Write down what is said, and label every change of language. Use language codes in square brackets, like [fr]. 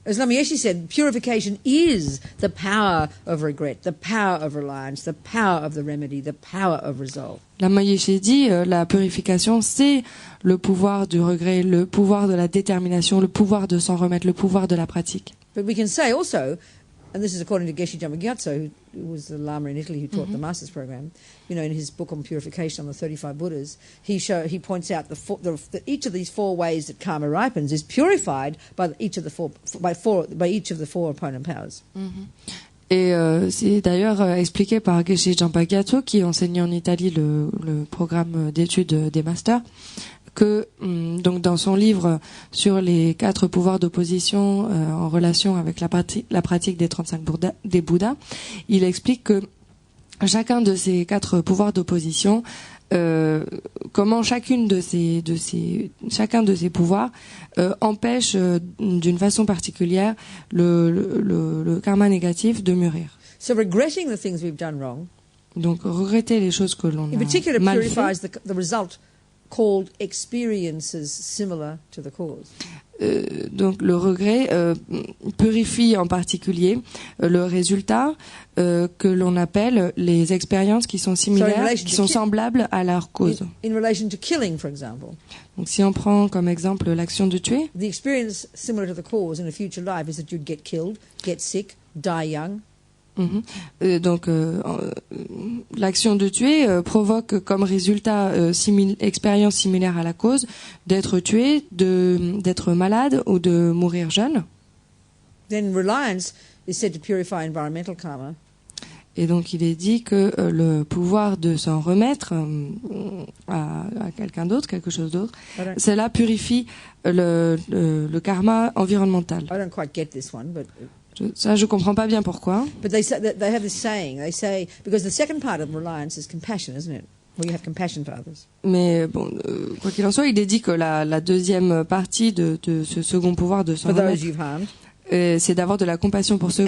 [en] As Lama Yeshe said, purification is the power of regret, the power of reliance, the power of the remedy, the power of resolve. [fr] Lama Yeshe dit la purification, c'est le pouvoir du regret, le pouvoir de la détermination, le pouvoir de s'en remettre, le pouvoir de la pratique. [en] But we can say also, and this is according to Geshe Jama Gyatso, who was the Lama in Italy who taught the Masters program, you know, in his book on purification on the 35 Buddhas, he points out that each of these four ways that karma ripens is purified by each of the four opponent powers. [fr] Et c'est d'ailleurs expliqué par Geshe Jama Gyatso, qui enseignait en Italie le programme d'études des masters, que donc dans son livre sur les 4 pouvoirs d'opposition en relation avec la pratique des 35 des Bouddhas, il explique que chacun de ces 4 pouvoirs d'opposition, comment chacun de ces pouvoirs empêche d'une façon particulière le karma négatif de mûrir. [en] So regretting the things we've done wrong, [fr] Donc regretter les choses que l'on [en] in particular, [fr] a mal fait, [en] purifies the result called experiences similar to the cause. [fr] donc le regret purifie en particulier le résultat que l'on appelle les expériences qui sont similaires, qui sont semblables à leur cause. [en] In relation to killing, for example, [fr] Donc si on prend comme exemple l'action de tuer, [en] the experience similar to the cause in a future life is that you'd get killed, get sick, die young. [fr] donc l'action de tuer provoque comme résultat expérience similaire à la cause d'être tué, d'être malade ou de mourir jeune. [en] Then reliance is said to purify environmental karma. [fr] Et donc il est dit que le pouvoir de s'en remettre à quelqu'un d'autre, quelque chose d'autre, cela purifie le karma environnemental. [en] I don't quite get this one, but [fr] Je comprends pas bien pourquoi. [en] But they have this saying. They say, because the second part of reliance is compassion, isn't it? Where you have compassion for others. [fr] Mais bon, quoi qu'il en soit, il est dit que la deuxième partie de ce second pouvoir de s'en [en] For those [fr] remettre, [en] you've harmed, [fr] c'est d'avoir de la compassion pour ceux